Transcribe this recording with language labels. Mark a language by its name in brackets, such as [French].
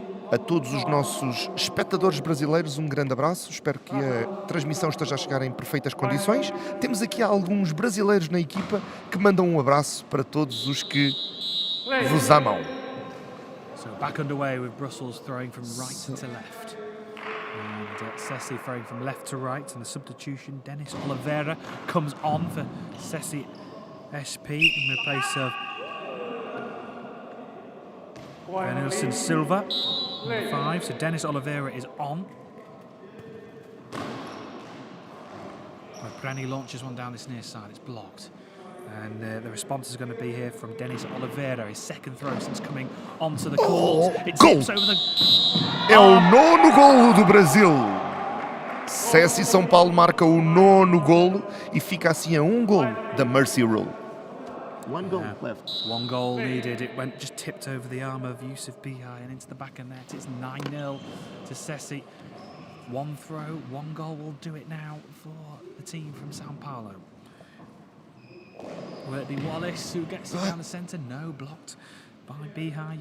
[Portuguese] A todos os nossos espectadores brasileiros, um grande abraço. Espero que a transmissão esteja a chegar em perfeitas condições. Temos aqui alguns brasileiros na equipa que mandam um abraço para todos os que vos amam. [English] So back underway with Brussels throwing from right to left. And SESI throwing from left to right, and the substitution, Dennis Oliveira comes on for SESI SP in the place of Nelson Silva, number 5. So Dennis Oliveira is on. Branny launches one down this near side, it's blocked. And the response is going to be here from Dennis Oliveira, his second throw since coming onto the court. It tips over the... [Portuguese] É o 9º golo do Brasil. SESI São Paulo marca o 9º golo e fica assim a um golo da Mercy Rule. [English] One goal left. One goal needed. It went just tipped over the arm of Yusuf Bihai and into the back of net. It's 9-0 to SESI. One throw, one goal will do it now for the team from Sao Paulo. Will it be Wallace who gets it down the centre? No, blocked by Bihai.